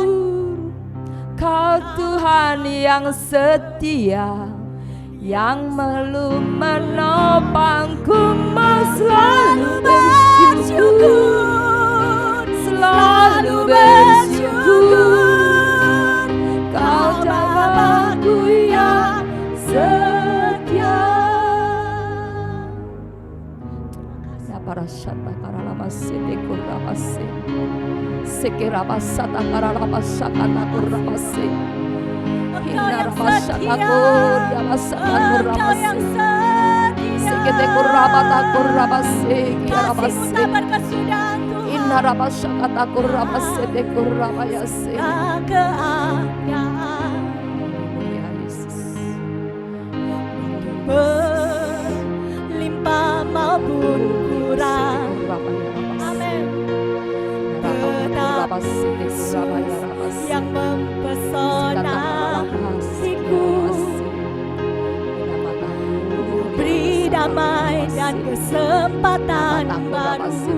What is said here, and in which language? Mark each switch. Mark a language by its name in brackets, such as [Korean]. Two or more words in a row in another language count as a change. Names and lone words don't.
[Indonesian] Kau Tuhan yang setia, yang menopangku, mau selalu bersyukur, selalu bersyukur. Kau Bapa-Ku yang setia. Para syata karalama sete kurramase, sekiraba sata karalama sakata kurramase, hinarama sata kurramase kurramase, sekete kurramata kurramase kirabase, hinarama sakata kurramase te kurramayase. Ya Yesus, berlimpah maupun kurang. Amin. Tetap Yesus yang mempesona hatiku, beri damai dan kesempatan baru.